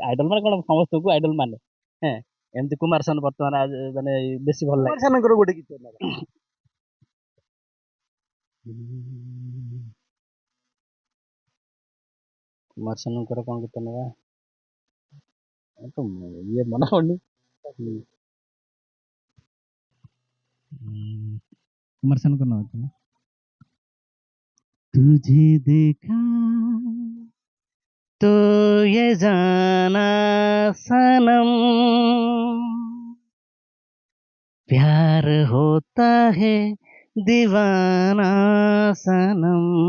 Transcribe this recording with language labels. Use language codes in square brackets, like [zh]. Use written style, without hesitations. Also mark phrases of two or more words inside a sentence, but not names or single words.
[or] ଆଇଡଲ ମାନେ କଣ, ସମସ୍ତଙ୍କୁ ଆଇଡଲ ମାନେ ଏମିତି କୁମାର ସାନୁ ବର୍ତ୍ତମାନ ମାନେ ବେଶୀ ଭଲ କୁମାର ଲାଗେ। ସାନଙ୍କର ଗୋଟେ ଗୀତ ନା କୁମାର ସାନୁଙ୍କର କଣ ଗୀତ ନେବା, ଇଏ ମନେ ପଡୁନି। [hi] कुमार सानू का नाम था तुझे देखा तो ये जाना सनम प्यार होता है दीवाना सनम